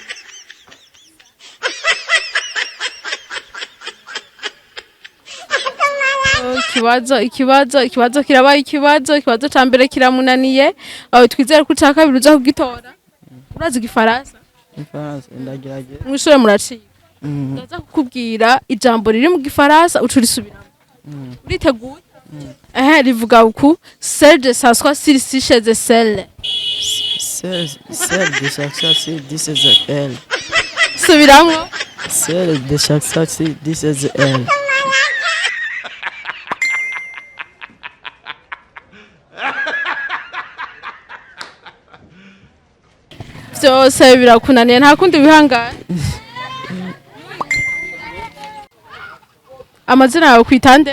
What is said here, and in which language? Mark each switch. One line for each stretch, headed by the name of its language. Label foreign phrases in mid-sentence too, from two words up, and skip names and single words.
Rundi: Ikibazo kirabaye ikibazo ca mbere kiramunaniye. Twizere ko ca kabiri uza kugitora. Urazi igifaransa? Igifaransa ndagerageza. Mw'ishure muraciga. Ndaza kukubwira ijambo riri mu gifaransa ucurisubiramo. Uriteguye? Rivuga uku,
French: Serge s'assoit ici chez de sel. Serge s'assoit ici chez elle.
Rundi: Subiramo?
French: Serge s'assoit ici chez elle.
Rundi: Byose birakunaniye nta kundi wihangana. Amazina yawe kwitande?